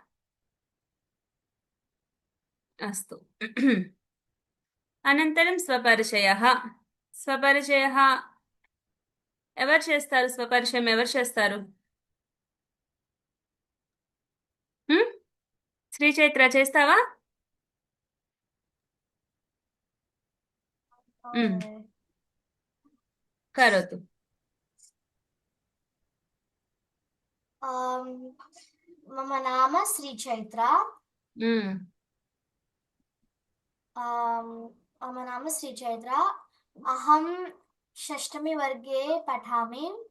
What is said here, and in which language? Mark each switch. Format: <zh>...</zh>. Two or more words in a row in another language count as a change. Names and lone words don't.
<sa>అస్తు. అనంతరం స్వపరిచయః.</sa> <te>స్వపరిచయః ఎవరు చేస్తారు? స్వపరిచయం ఎవరు చేస్తారు? శ్రీ చైత్ర చేస్తావా?</te> <sa>కరోతు. मम नाम श्री चैत्र मम नाम श्री चैत्र अहं 6ठी वर्गे पठामि</sa>